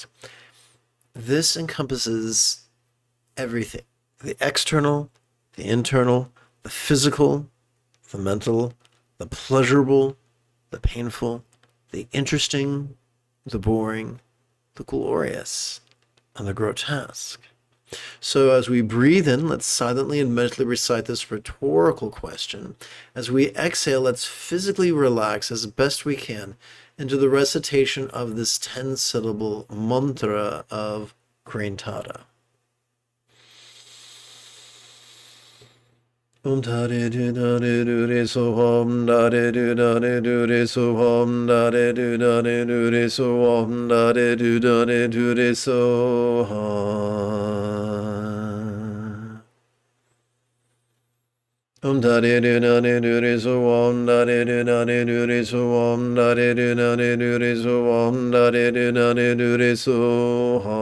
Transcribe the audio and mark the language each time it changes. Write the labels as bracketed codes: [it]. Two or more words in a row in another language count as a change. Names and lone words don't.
[en] This encompasses everything: the external, the internal, the physical, the mental, the pleasurable, the painful, the interesting, the boring, the glorious, and the grotesque. So as we breathe in, let's silently and mentally recite this rhetorical question. As we exhale, let's physically relax as best we can into the recitation of this 10-syllable mantra of Grantara. Om tare du dare du re so om dare du dare du re so om dare du dare du re so om dare du dare du re so om dare du dare du re so om dare du dare du re so om dare du dare du re so om dare du dare du re so